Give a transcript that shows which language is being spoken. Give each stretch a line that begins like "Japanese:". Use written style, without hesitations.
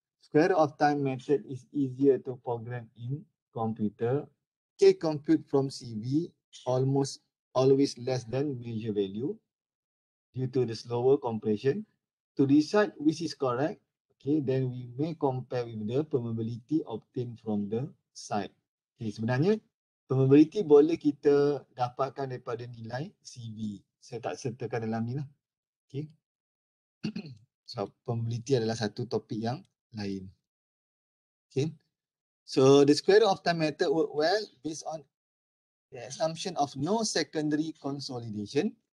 English: Square root of time method is easier to program in computer. K compute from CV almost always less than measure value due to the slower compression. To decide which is correct, okay, then we may compare with the permeability obtained from the site.
Malay: Okay, sebenarnya permeability boleh kita dapatkan daripada nilai CV. Saya tak sertakan dalam ni lah. Okay. So permeability adalah satu topik yang lain. Okay.
English: So the square root of time method work well based on the assumption of no secondary consolidation.